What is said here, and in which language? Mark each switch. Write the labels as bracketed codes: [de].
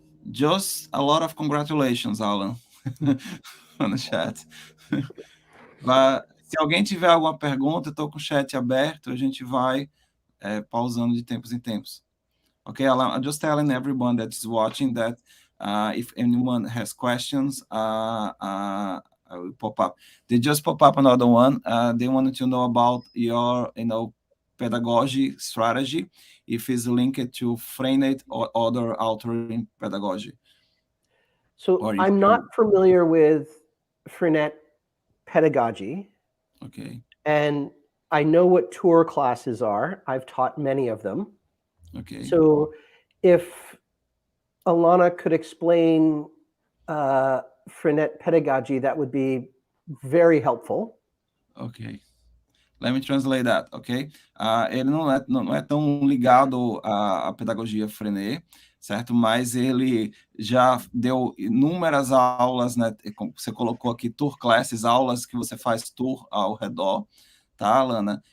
[en] Just a lot of congratulations, Alan, on the chat. [pt] Se alguém tiver alguma pergunta, eu estou com o chat aberto, a gente vai pausando de tempos em tempos. [en] Okay, Alan, I'm just telling everyone that is watching that if anyone has questions, I will pop up. They just pop up another one. They wanted to know about your, pedagogy strategy, if it's linked to Freinet or other author in pedagogy. So I'm not familiar with Freinet pedagogy. Okay. And I know what tour classes are. I've taught many of them. Okay. So if Alana could explain Freinet pedagogy, that would be very helpful. Okay. Let me translate that, ok? [pt] Ele não é tão ligado à pedagogia Freinet, certo? Mas ele já deu inúmeras aulas, né? Você colocou aqui tour classes, aulas que você faz tour ao redor, tá, Alana?